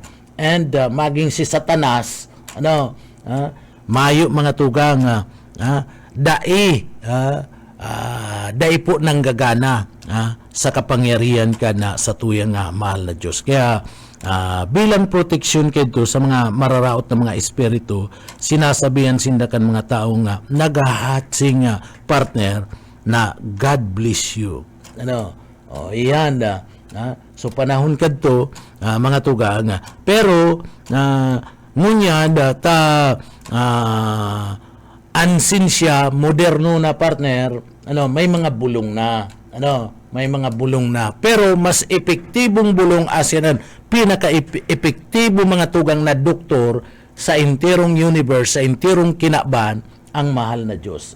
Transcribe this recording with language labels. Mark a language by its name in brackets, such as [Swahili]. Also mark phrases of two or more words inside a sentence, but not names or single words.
[Bikol] And maging si Satanas, mayo mga tugang, dai po nang gagana sa kapangyarihan ka na sa tuyang mahal na Diyos. Kaya bilang proteksyon kayo sa mga mararaot na mga espiritu, sinasabihan sindakan mga taong nagahatsing partner na [English] God bless you. [Bikol] Iyan so panahon kadto mga tugang, pero ngunya ansin siya moderno na partner, may mga bulong na, may mga bulong na, pero mas epektibong bulong asyanan, pinaka-epektibo mga tugang na doktor sa entirong universe, sa entirong kinaban, ang mahal na Diyos.